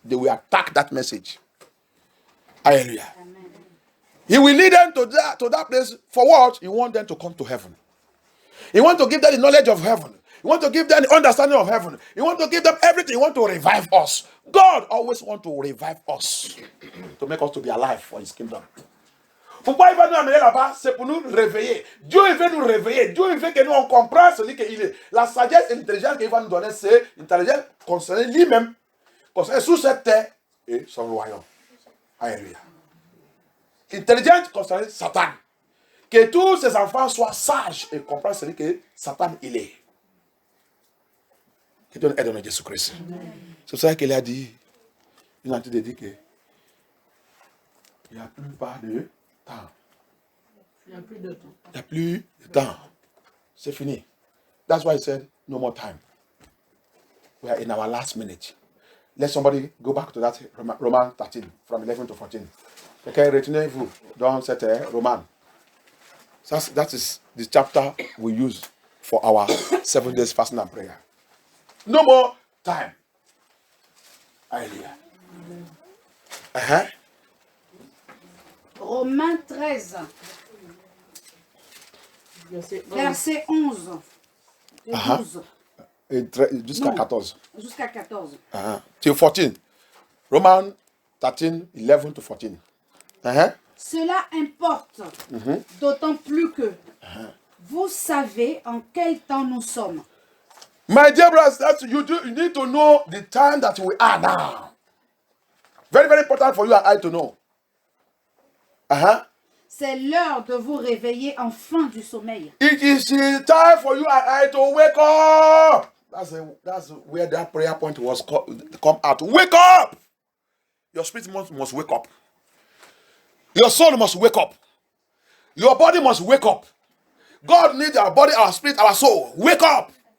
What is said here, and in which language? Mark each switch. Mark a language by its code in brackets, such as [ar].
[en] They will attack that message. Hallelujah. Amen. He will lead them to that place for what? He wants them to come to heaven. You want to give them the knowledge of heaven. You want to give them the understanding of heaven. You want to give them everything. You want to revive us. God always wants to revive us to make us to be alive for his kingdom. [fr] Pourquoi il va nous amener là-bas? C'est pour nous réveiller. Dieu il veut nous réveiller. Dieu il veut que nous on comprenne celui qu'il est. La sagesse et l'intelligence qu'il va nous donner, c'est l'intelligence concernant lui-même, concernant sous cette terre et son royaume. Alléluia. L'intelligence concernant Satan. Que tous ses enfants soient sages et comprennent celui que Satan il est. Que Dieu aide dans Jésus-Christ. C'est ça qu'il a dit. Il a dit que il n'y a plus pas de temps. Il n'y a plus de temps. Il n'y a plus de temps. C'est fini. [en] That's why he said, no more time. We are in our last minute. Let somebody go back to that Romans 13, from 11 to 14. [fr] Okay, retenez-vous dans cette Roman. [en] That is the chapter we use for our 7 days fasting and prayer. No more time. Hallelujah. [fr] Romains 13, verset 11 et 12. Jusqu'à 14. Jusqu'à 14. [en] Till 14. Romans 13, 11 to 14. [fr] Cela importe, d'autant plus que vous savez en quel temps nous sommes. [en] My dear brothers, you need to know the time that we are now. Very, very important for you and I to know. [fr] C'est l'heure de vous réveiller enfin du sommeil. [en] It is the time for you and I to wake up. That's where that prayer point was come out. Wake up! Your spirit must wake up. Your soul must wake up. Your body must wake up. God needs our body, our spirit, our soul. Wake up!